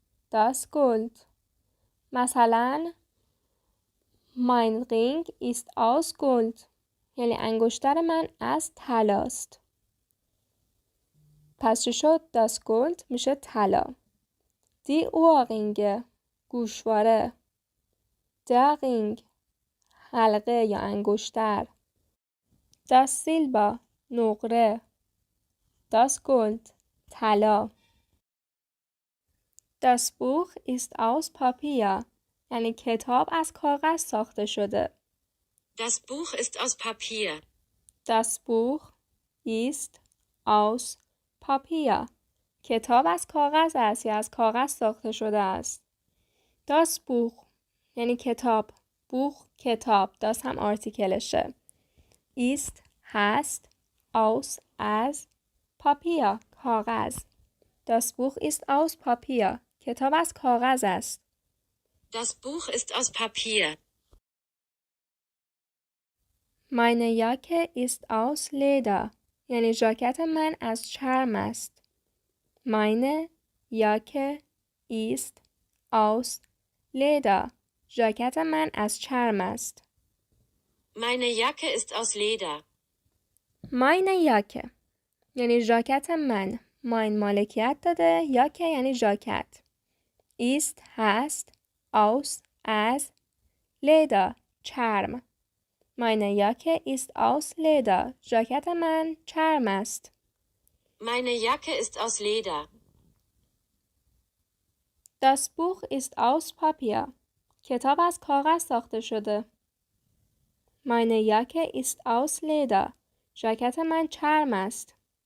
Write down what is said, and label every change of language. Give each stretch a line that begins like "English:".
German: Das Gold.
Persian: مثلا
German: Mein Ring ist aus Gold
Persian: یعنی انگشتر من از طلاست. پس چی شد؟ Das Gold میشه طلا.
German: Die Ohrringe گوشواره.
Persian: Der Ring حلقه یا انگشتر.
German: Das Silber نقره. Das Gold طلا. Das Buch ist aus Papier
Persian: یعنی کتاب از کاغذ ساخته شده.
German: Das Buch ist aus Papier. Das Buch ist aus Papier.
Persian: کتاب از کاغذ است یا از کاغذ ساخته شده است. Das Buch یعنی کتاب. Buch کتاب. Das هم آرتیکلشه. Ist هست. Aus از Papier کاغذ.
German: Das Buch ist aus Papier.
Persian: کتاب از کاغذ است.
German: Das Buch ist aus Papier. Meine Jacke ist aus Leder.
Persian: یعنی ژاکت من از چرم است.
German: Meine Jacke ist aus Leder.
Persian: ژاکت من از چرم است.
German: Meine Jacke ist aus Leder.
Persian: Meine Jacke یعنی ژاکت من. Mein مالکیت داده. Jacke یعنی ژاکت.
German: ist هست aus از Leder چرم Meine Jacke ist aus Leder
Persian: ژاکت من چرم است
German: Meine Jacke ist aus Leder. Das Buch ist aus Papier
Persian: کتاب از کاغذ ساخته شده
German: Meine Jacke ist aus Leder
Persian: ژاکت من چرم است